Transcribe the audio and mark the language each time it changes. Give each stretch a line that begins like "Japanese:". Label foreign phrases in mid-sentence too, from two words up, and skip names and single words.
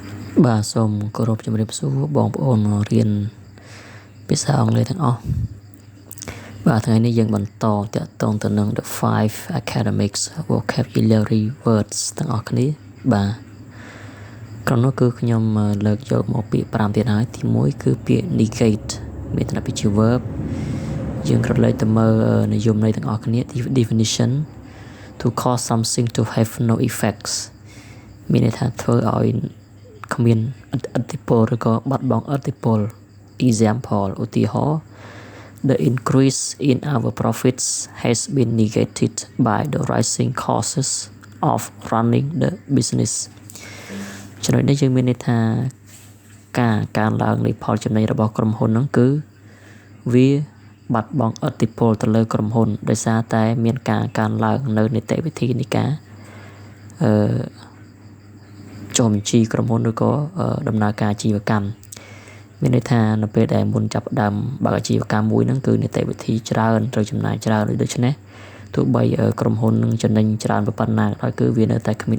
Khmer: Bàសូមគោរពជំរាបសួរបងប្អូនរៀនភាសាអង់គ្លេសទាំងអស់បាទថ្ងៃនេះយើងបន្តតាក់ទងទៅនឹង
English: the 5 academics vocabulary words
Khmer: ទាំងអស់គ្នាបាទក្រុមនោះគឺខ្ញុំ លើកយកមកពាក្យ5ទៀតហើយទី1គឺពាក្យ negate មានន័យថាជា verb យើងក្រឡេកទៅមើលនិយមន័យទាំងអស់គ្នា definition
English: to cause something to have no effects
Khmer: មានន័យថាធ្វើឲ្យគ្មានឥទ្ធិពលឬក៏បាត់បង់ឥទ្ធិពល example ឧទាហរណ៍
English: the increase in our profits has been negated by the rising costs of running the business
Khmer: ចំណុចនេះយើងមានន័យថាការកើនឡើងនៃផលចំណេញរបស់ក្រុមហ៊ុនហ្នឹងគឺវាបាត់បង់ឥទ្ធិពលទៅលើក្រុមហ៊ុនដោយសារតែមានការកើនឡើងនៅនីតិវិធីនៃការ ចុះបញ្ជីក្រុមហ៊ុនឬក៏ដំណើរការអាជីវកម្មមានន័យថានៅពេលដែលមុនចាប់ផ្ដើមបើកអាជីវកម្មមួយហ្នឹងគឺនីតិវិធីច្រើនត្រូវចំណាយច្រើនដូច្នេះទោះបីក្រុមហ៊ុននឹងចំណេញច្រើនប៉ុណ្ណាក៏ដោយគឺវានៅតែគ្មានឥ